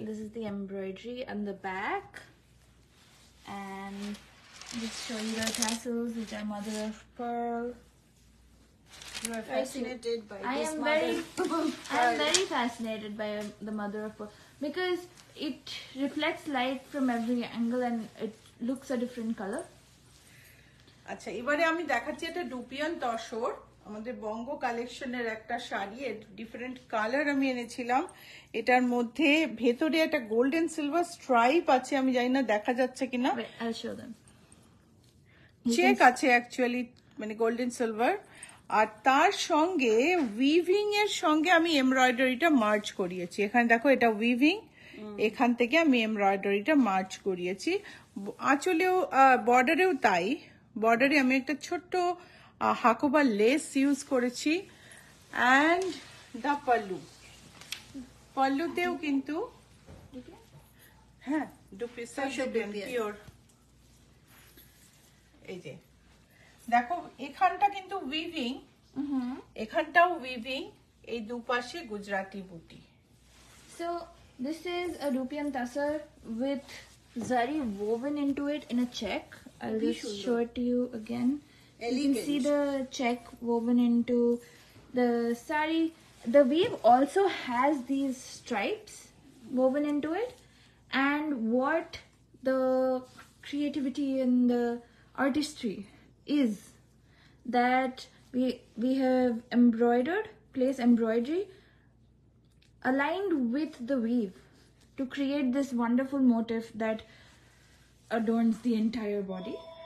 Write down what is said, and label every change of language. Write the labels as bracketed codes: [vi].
[en] This is the embroidery on the back, and just show you the tassels, which are mother of pearl. You are Fascinated by I this am mother. I am very fascinated by the mother of pearl because it reflects light from every angle and it looks a different color. [bn] আচ্ছা, এবারে আমি দেখাচ্ছি এটা dupion tussar, আমাদের বঙ্গ কালেকশনের একটা sari, different colour আমি এনেছিলাম। এটার মধ্যে ভেতরে একটা গোল্ডেন সিলভার স্ট্রাইপ আছে, আমি জানি না দেখা যাচ্ছে কিনা। [en] Wait, I'll show them. [bn] Check আছে অ্যাকচুয়ালি, মানে গোল্ডেন সিলভার। আর তার সঙ্গে উইভিং এর সঙ্গে আমি এমব্রয়ডারিটা মার্চ করিয়েছি। এখানে দেখো এটা উইভিং, এখান থেকে আমি এমব্রয়ডারিটা মার্চ করিয়েছি। আঁচলেও বর্ডারেও তাই, বর্ডারে আমি একটা ছোট্ট হাকোবা লেস ইউজ করেছি। অ্যান্ড দ্য পাল্লু, পাল্লুতেও কিন্তু হ্যাঁ ডুপ্লিসা পিওর। এই যে দেখো এখানটা কিন্তু উইভিং, এখানটাও উইভিং, এই দুপাশে গুজরাটি বুটি। [en] So this is a rupian tassar with zari woven into it in a check. I'll just show it to you again. You can see the check woven into the sari. The weave also has these stripes woven into it, and what the creativity and the artistry is that we have embroidered, place embroidery aligned with the weave to create this wonderful motif that adorns the entire body.